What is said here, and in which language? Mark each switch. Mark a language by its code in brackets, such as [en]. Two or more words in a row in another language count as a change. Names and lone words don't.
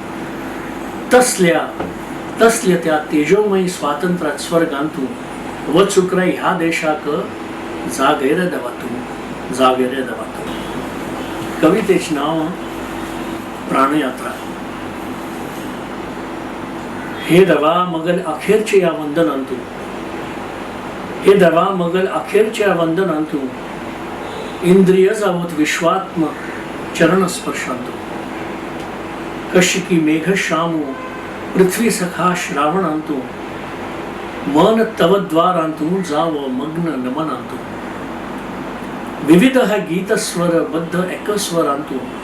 [kok] तसल्या त्या तेजोमयी स्वातंत्र्यात स्वर्गांतू, वचूक रे ह्या देशाक जागे रे देवा तू, जागे रे देवा तू. कवितेचे नाव प्राणयात्रा. हे देवा मगल अखेरचे या वंदनांतू, हे देवा मगल अखेरच्या वंदनांतू, इंद्रिय जावत विश्वात्म चरण स्पर्शांतू. कशिकी मेघ श्यामू पृथ्वी सखा श्रावणांतू, मन तवद्वारांतू जाव मग्न नमनांतू विविध गीतस्वर बद्ध एकस्वरांतू